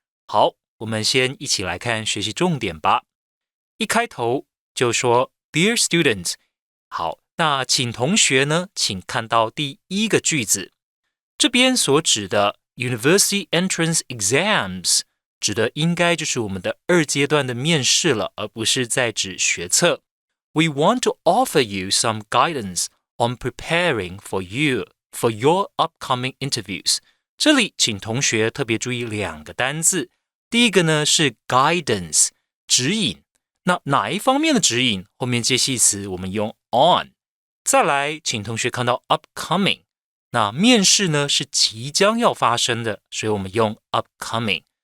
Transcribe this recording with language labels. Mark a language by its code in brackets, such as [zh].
[zh] 好，我们先一起来看学习重点吧。一开头就说 [en] Dear students， [zh] 好，那请同学呢，请看到第一个句子，这边所指的 [en] University Entrance Exams [zh] 指的应该就是我们的2阶段的面试了，而不是在指学测。 [en] We want to offer you some guidance on preparing for your upcoming interviews。 [zh] 这里请同学特别注意2个单字，第一个呢是 guidance， 指引。那哪一方面的指引？后面介系词我们用 on。再来，请同学看到 upcoming。那面试呢是即将要发生的，所以我们用 upcoming。